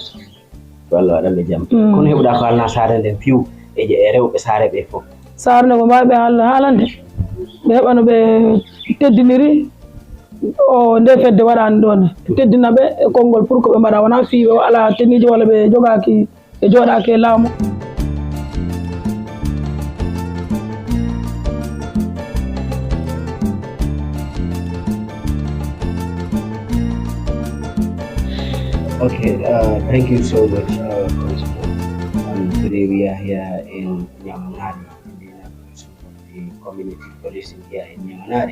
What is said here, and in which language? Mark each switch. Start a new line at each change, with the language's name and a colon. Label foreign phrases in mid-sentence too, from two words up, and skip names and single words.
Fula: Allah waɗanɓe jaam kono heɓuɗa ko alna saare nden piw e rewɓe saare ɓe fof saare nde ko mbawiɓe haalande ɓe heɓano ɓe teddiniri o nde fedde waɗani ɗon teddina ɓe e konngol
French: pour que
Fula: ɓe mbaɗa wona fiiɓe o ala teniji walla ɓe jogaki ɓe jooɗaki e laamu.
English: Okay, thank you so much, today we are here in Nyamanari, in the inauguration of the community policing here in Nyamanari.